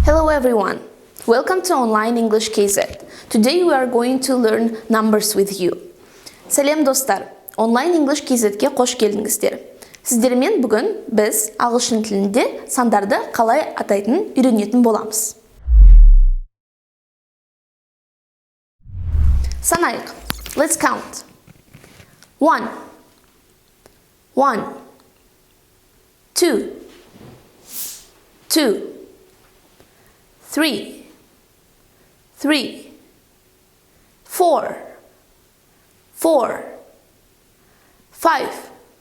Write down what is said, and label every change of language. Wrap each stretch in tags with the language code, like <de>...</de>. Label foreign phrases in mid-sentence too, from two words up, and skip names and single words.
<en>everyone, welcome to online english.kz. Today we are going to learn numbers with you.</en> <kk>Сәлем достар, онлайн english.kz-ге қош келдіңіздер. Сіздермен бүгін біз ағылшын тілінде сандарды қалай атайтынын үйренетін боламыз. Санайық.</kk> <en>Let's count. 1 2 3 4 5</en>